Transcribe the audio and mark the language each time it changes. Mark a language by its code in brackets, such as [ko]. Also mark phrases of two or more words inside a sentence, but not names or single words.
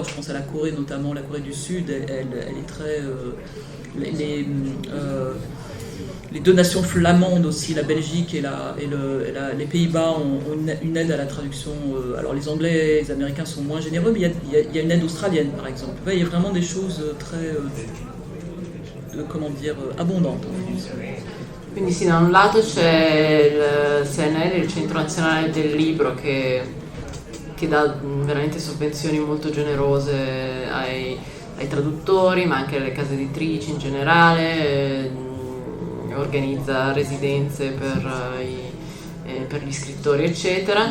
[fr] Je pense à la Corée notamment, la Corée du Sud, elle est très... les deux nations flamandes aussi, la Belgique et les Pays-Bas ont une aide à la traduction. Alors les Anglais et les Américains sont moins généreux, mais il y a une aide australienne par exemple. Il y a vraiment des choses très, [it] abbondantes. Quindi sì, da un lato c'è il CNL, il Centro Nazionale del Libro, che dà veramente sovvenzioni molto generose ai traduttori, ma anche alle case editrici in generale, organizza residenze per gli scrittori, eccetera.